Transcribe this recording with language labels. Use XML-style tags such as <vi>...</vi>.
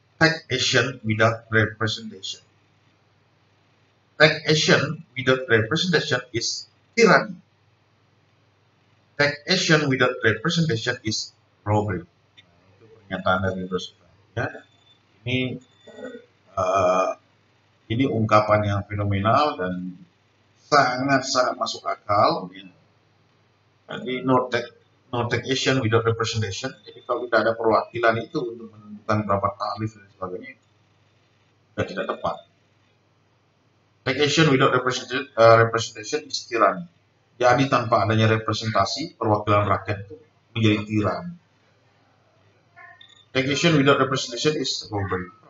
<en>taxation without representation. Taxation without representation is tyranny. Taxation without representation is robbery.</en> <id>Itu pernyataan dari Roosevelt. Ya. Uh, ini ungkapan yang fenomenal dan sangat-sangat masuk akal. Ya. Jadi</id> <en>no taxation without representation.</en> <id>Jadi kalau tidak ada perwakilan itu untuk menentukan berapa tarif dan sebagainya, sudah tidak tepat.</id> <en>Taxation without representation is tyranny.</en> <id>Jadi tanpa adanya representasi, perwakilan rakyat itu menjadi tiran.</id> <en>Taxation without representation is robbery.</en>